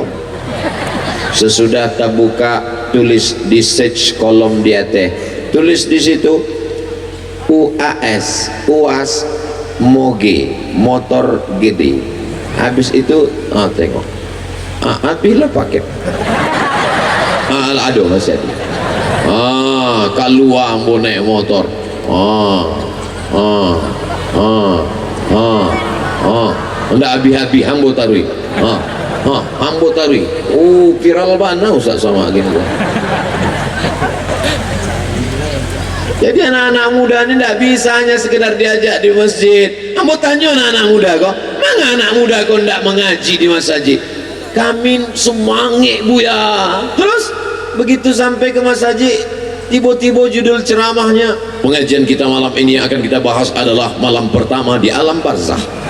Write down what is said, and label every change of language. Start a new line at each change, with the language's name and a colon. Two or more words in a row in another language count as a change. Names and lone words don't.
Indonesian: Sesudah terbuka, tulis di search kolom dia teh, tulis di situ UAS, UAS Moge, motor gede. Habis itu tengok, pilih paket. Aduh masih ada. Keluar mau naik motor.
Minangkabau: Ndak habis-habis hambo tarui. Hambo tarui. Viral bana Ustaz sama gini.
Indonesian: Jadi anak-anak muda ini tidak bisa hanya sekedar diajak di masjid. Kamu tanya anak-anak muda kok, mana anak muda kok tidak mengaji di masjid? Kami semangat buya. Terus begitu sampai ke masjid, tiba-tiba judul ceramahnya, pengajian kita malam ini yang akan kita bahas adalah malam pertama di alam barzah.